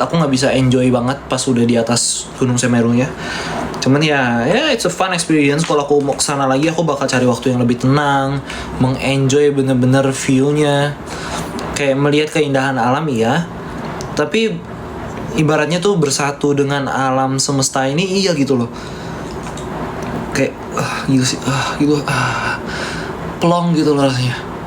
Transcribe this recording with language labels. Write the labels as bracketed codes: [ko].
[id] Aku nggak bisa enjoy banget pas udah di atas Gunung Semerunya. Cuman ya [en] it's a fun experience. [id] Kalau aku mau kesana lagi, aku bakal cari waktu yang lebih tenang, mengenjoy bener-bener view-nya. Kayak melihat keindahan alam ya, tapi ibaratnya tuh bersatu dengan alam semesta ini, iya gitu loh. Kayak gitu sih, gitu, plong gitu loh rasanya.